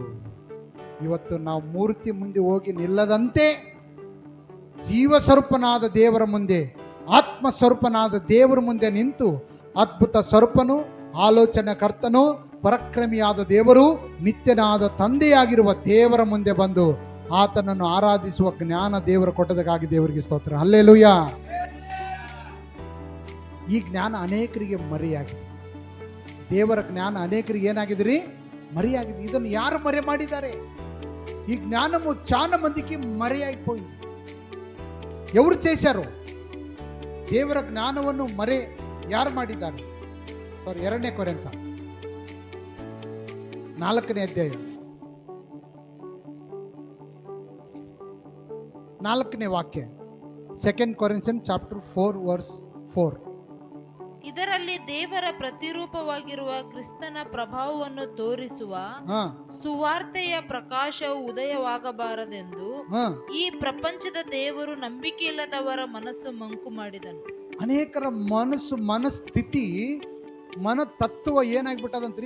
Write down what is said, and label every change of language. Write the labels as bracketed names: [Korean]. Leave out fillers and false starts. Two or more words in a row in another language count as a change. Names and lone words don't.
[Kannada] ಇವತ್ತು ನಾವು ಮೂರ್ತಿ ಮುಂದೆ ಹೋಗಿ ನಿಲ್ಲದಂತೆ ಜೀವಸ್ವರೂಪನಾದ ದೇವರ ಮುಂದೆ, ಆತ್ಮ ಸ್ವರೂಪನಾದ ದೇವರ ಮುಂದೆ ನಿಂತು ಅದ್ಭುತ ಸ್ವರೂಪನು, ಆಲೋಚನೆ ಕರ್ತನು, ಪರಾಕ್ರಮಿಯಾದ ದೇವರು, ನಿತ್ಯನಾದ ತಂದೆಯಾಗಿರುವ ದೇವರ ಮುಂದೆ ಬಂದು ಆತನನ್ನು ಆರಾಧಿಸುವ ಜ್ಞಾನ ದೇವರ ಕೊಟ್ಟದಕ್ಕಾಗಿ ದೇವರಿಗೆ ಸ್ತೋತ್ರ. ಹಲ್ಲೆಲೂಯಾ. ಈ ಜ್ಞಾನ ಅನೇಕರಿಗೆ ಮರೆಯಾಗಿದೆ. ದೇವರ ಜ್ಞಾನ ಅನೇಕರಿಗೆ ಏನಾಗಿದ್ರಿ? ಮರೆಯಾಗಿದೆ. ಇದನ್ನು ಯಾರು ಮರೆ ಮಾಡಿದ್ದಾರೆ? [Telugu] ఈ జ్ఞానము చాలా మందికి మరే అయిపోయింది. ఎవరు చేశారు? [Kannada] ದೇವರ ಜ್ಞಾನವನ್ನು ಮರೆ ಯಾರು ಮಾಡಿದ್ದಾರೆ? 2 ಕೊರಿಂಥ 4ನೇ ಅಧ್ಯಾಯ 4ನೇ ವಾಕ್ಯ. [English] 2 Corinthians chapter 4 verse 4. [Kannada] ಇದರಲ್ಲಿ ದೇವರ ಪ್ರತಿರೂಪವಾಗಿರುವ ಕ್ರಿಸ್ತನ ಪ್ರಭಾವವನ್ನು ತೋರಿಸುವ ಸುವಾರ್ತೆಯ ಪ್ರಕಾಶವು ಉದಯವಾಗಬಾರದೆಂದು ಈ ಪ್ರಪಂಚದ ದೇವರು ನಂಬಿಕೆಯಿಲ್ಲದವರ ಮನಸ್ಸು ಮಂಕು ಮಾಡಿದನು. ಅನೇಕರ ಮನಸ್ಥಿತಿ, ತತ್ವ ಏನಾಗ್ಬಿಟ್ಟದಂತ್ರಿ?